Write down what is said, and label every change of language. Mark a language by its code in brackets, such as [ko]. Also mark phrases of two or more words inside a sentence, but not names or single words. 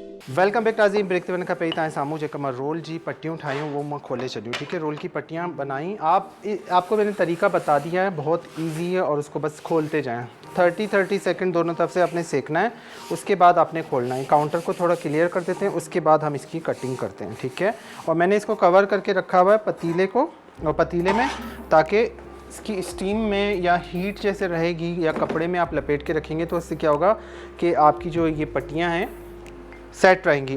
[sd] वेलकम बैक नाज़रीन। ब्रेक ते वन खां पहिरीं तव्हांजे साम्हूं जेका मां रोल जी पट्टियूं ठाहियूं वो मैं खोले छॾियूं। [hi] ठीक है, रोल की पट्टियाँ बनाई। आपको मैंने तरीका बता दिया है, बहुत इजी है और उसको बस खोलते जाएं। 30 सेकंड दोनों तरफ से आपने सेकना है, उसके बाद आपने खोलना है। काउंटर को थोड़ा क्लियर कर देते हैं, उसके बाद हम इसकी कटिंग करते हैं। ठीक है, और मैंने इसको कवर करके रखा हुआ है पतीले को और पतीले में, ताकि इसकी स्टीम में या हीट जैसे रहेगी या कपड़े में आप लपेट के रखेंगे तो इससे क्या होगा कि आपकी जो ये पट्टियाँ हैं सेट रहेंगी।